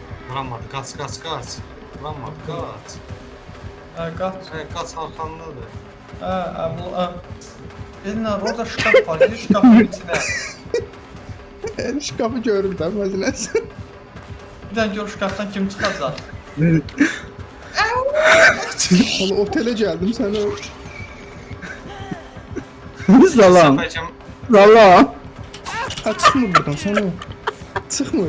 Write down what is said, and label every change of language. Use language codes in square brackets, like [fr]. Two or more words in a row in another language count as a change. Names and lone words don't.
[tr] Vuramadı. Kaç. Vuramadı. Kaç. [az] Qaç. [tr] Kaç arkandadır. Bu Elnar orada şkaf var. Gir şkafın içine. [az] Şkafı görür də məsələsi. Bir dənə gör şkafdan kim çıxacaq. Valla otelə gəldim sənə. Salam. Səfərcəm Salam. Ha, çıxmır buradan sənə. Çıxmır.